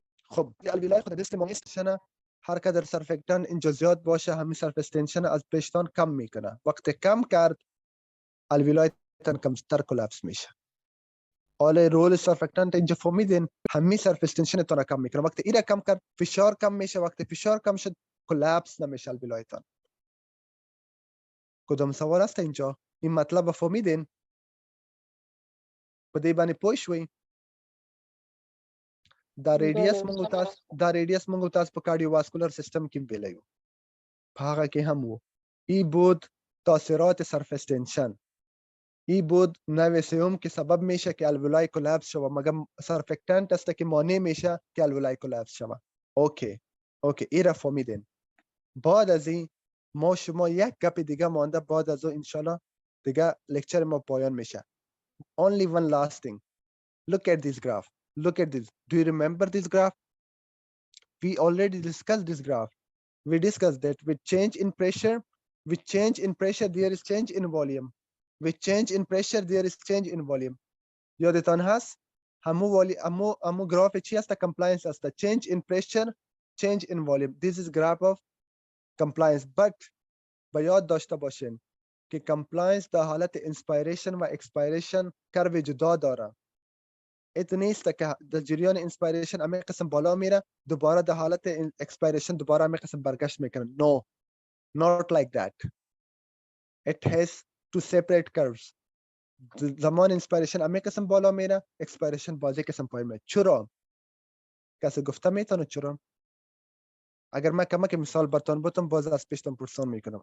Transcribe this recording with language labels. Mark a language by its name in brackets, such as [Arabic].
[Persian] خب الویولای خود دست ما میستشنه، هر قدر سرفکتن اینجا زیاد باشه، همین سرفیس تنشن از پیشتان کم میکنه. وقتی کم کرد، الویولای کمتر کلاپس میشه. حالا رول سرفکتنت اینجا فهمیدین، همین سرفیس تنشن تون کم میکنه. وقتی اینا کم کرد، فشار کم میشه. وقتی فشار کم شد، کلاپس نمیشه الویولایتان. کدام سوال است اینجا؟ این مطلب فهمیدین؟ [Pashto] په دې باندې پوه شوي؟ دا ریډیس مونږ تاسو په کارډیوواسکولر سیستم کې ویلی وو، په هغه کې هم وو. [Persian] ای بود تاثیرات سرفیس تنشن. ای بود نوع سوم که سبب میشه که الویولای کلاپس شوه، مگر سرفکتنت است که مانع میشه که الویولای کلاپس شوه. اوکی این را فهمیدین. بعد از این ما شما یک گپ دیگه مانده، بعد از اون انشالله دیگه لکچر ما پایان میشه. [English] Only one last thing. Look at this graph. Look at this. Do you remember this graph? We already discussed this graph. We discussed that with change in pressure, there is change in volume. With change in pressure, there is change in volume. [Persian] یادتان هست؟ همو گراف چی است؟ compliance است. [English] Change in pressure, change in volume. This is graph of compliance. [Persian] But به یاد داشته باشین که compliance در حالت inspiration و expiration کرو جدا داره. ایت نیست که در جریان انسپایریشن همه قسم بالا میره، دوباره در حالت اکسپایریشن دوباره همه قسم برگشت میکنه. [English] No, not like that. It has two separate curves. [Persian] زمان اینسپایریشن همه قسم بالا میره، اکسپایریشن بازی قسم پایین میره. چرا؟ کسی گفته میتونه چرا؟ اگر من کمک مثال براتون بتم باز از پیشتون پرسان میکنم.